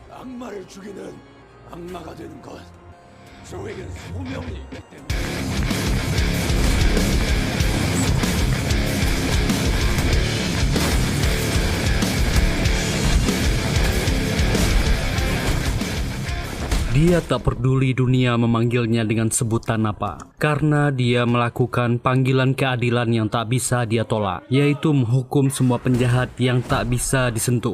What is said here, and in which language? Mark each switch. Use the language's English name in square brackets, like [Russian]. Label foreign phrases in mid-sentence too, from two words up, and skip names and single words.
[Korean] 악마를 죽이는 악마가 되는 것. 저에겐 소명이 있기 때문에. [Indonesian] Dia tak peduli dunia memanggilnya dengan sebutan apa, karena dia melakukan panggilan keadilan yang tak bisa dia tolak, yaitu menghukum semua penjahat yang tak bisa disentuh.